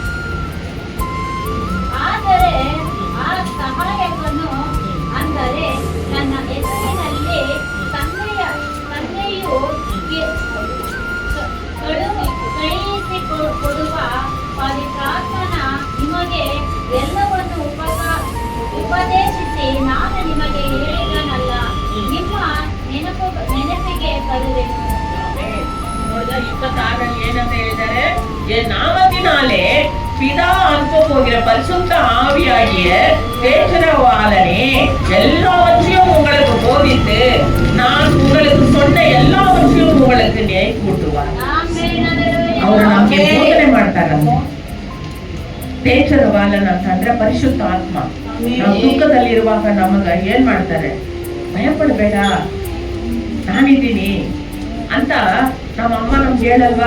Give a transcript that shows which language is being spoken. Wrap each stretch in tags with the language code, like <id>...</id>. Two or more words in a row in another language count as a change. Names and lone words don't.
<kn>ಆದರೆ ಆ ಸಹಾಯಕನು, ಅಂದರೆ ನನ್ನ ಹೆಸರಿನಲ್ಲಿ ತಂದೆಯು ಕಳುಹಿಸಿಕೊಡುವ ಪವಿತ್ರಾತ್ಮನ ನಿಮಗೆ ಎಲ್ಲವನ್ನು ಉಪದೇಶಿಸಿ ನಾನು ನಿಮಗೆ ಹೇಳಿದನಲ್ಲ, ನಿಮ್ಮ ನೆನಪಿಗೆ ತರುವೆನು. ನೋಡಿದ 26ರಲ್ಲಿ ಏನಂತ ಹೇಳಿದ್ದಾರೆ?</kn> <ta>என் நாமத்தினாலே பிதா அனுப்ப போகிற பரிசுத்த ஆவியாகிய தேற்றரவாளனே எல்லாவற்றையும் உங்களுக்கு போதித்து நான் உங்களுக்கு சொன்ன எல்லாவற்றையும் உங்களுக்கு நினைப்பூட்டுவார்.</ta> <kn>ಅವರು ನಮಗೆ ಬೋಧನೆ ಮಾಡ್ತಾರಂತ. ದೇಶರವಾಲನ ಅಂತಂದ್ರೆ ಪರಿಶುದ್ಧ ಆತ್ಮ. ನಾವು ದುಃಖದಲ್ಲಿರುವಾಗ ನಮಗ ಏನ್ ಮಾಡ್ತಾರೆ? ಭಯ ಪಡಬೇಡ, ನಾನಿದ್ದೀನಿ ಅಂತ ನಮ್ಮ ಅಮ್ಮ ನಮ್ಗೆ ಹೇಳಲ್ವಾ?</kn>